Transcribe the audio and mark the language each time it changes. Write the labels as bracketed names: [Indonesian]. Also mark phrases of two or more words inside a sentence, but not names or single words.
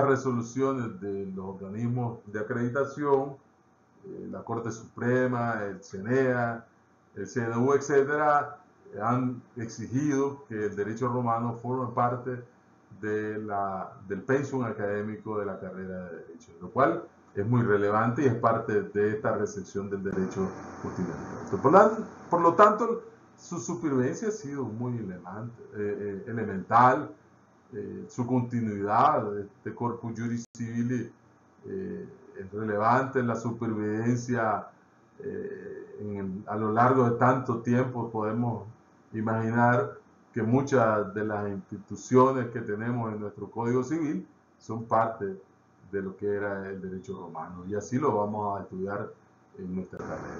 [Spanish] resoluciones de los organismos de acreditación, la Corte Suprema, el CNEA, el CNU, etcétera, han exigido que el derecho romano forme parte del pensum académico de la carrera de Derecho, lo cual es muy relevante y es parte de esta recepción del derecho justiniano. Por lo tanto, su supervivencia ha sido muy elemental, su continuidad, este [Latin] corpus juris civili [Spanish] es relevante, la supervivencia a lo largo de tanto tiempo. Podemos imaginar que muchas de las instituciones que tenemos en nuestro Código Civil son parte de lo que era el derecho romano, y así lo vamos a estudiar en nuestra carrera.